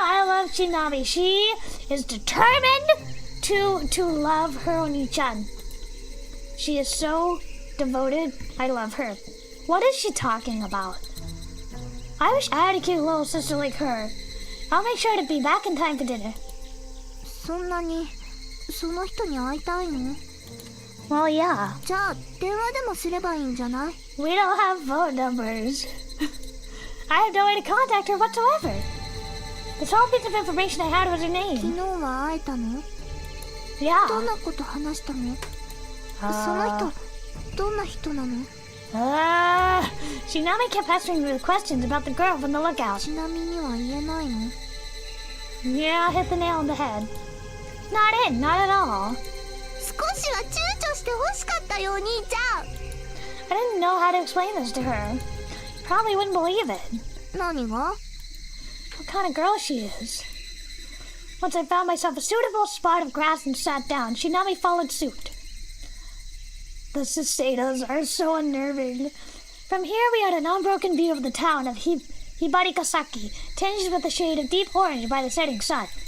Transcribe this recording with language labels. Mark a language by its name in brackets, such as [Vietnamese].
[English] I love CHINAMI. She is determined to love her Oni-chan. She is so devoted. I love her. What is she talking about? I wish I had a cute little sister like her. I'll make sure to be back in time for dinner. [Japanese] そんなにその人に会いたいの？ [English] Well, yeah. [Japanese] じゃあ電話でもすればいいんじゃない？ [English] We don't have phone numbers. I have no way to contact her whatsoever. The sole piece of information I had was her [Japanese] 昨 [English] name. [Japanese] 日は会えたの？ [English] Yeah. [Japanese] どんなこと話したの？その人どんな人なの？ [English] CHINAMI kept pestering me with questions about the girl from the lookout. [Japanese] ちなみには言えないの？ [English] Yeah, I hit the nail on the head. Not it, not at all. [Japanese] 少しは躊躇して欲しかったよお兄ちゃん。 [English] I didn't know how to explain this to her. Probably wouldn't believe it. [Japanese] 何が？ [English] What kind of girl she is. Once I found myself a suitable spot of grass and sat down, CHINAMI followed suit. The cicadas are so unnerving. From here we had an unbroken view of the town of Hibarikasaki, tinged with a shade of deep orange by the setting sun.